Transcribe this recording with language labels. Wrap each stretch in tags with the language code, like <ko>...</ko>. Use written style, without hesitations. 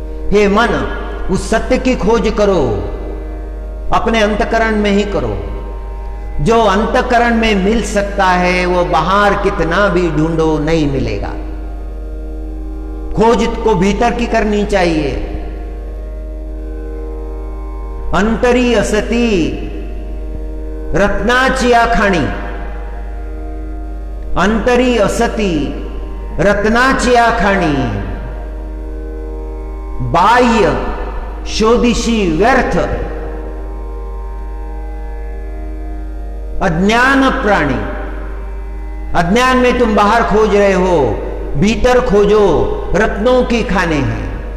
<hi>हे मन, उस सत्य की खोज करो, अपने अंतकरण में ही करो। जो अंतकरण में मिल सकता है वो बाहर कितना भी ढूंढो नहीं मिलेगा। खोज को भीतर की करनी चाहिए।</hi> <mr>अंतरी असती रत्नाची आखाणी, अंतरी असती रत्नाची आखाणी। बाह्य शोधिशी व्यर्थ अज्ञान प्राणी।</mr> <hi>अज्ञान में तुम बाहर खोज रहे हो, भीतर खोजो, रत्नों की खाने हैं।</hi>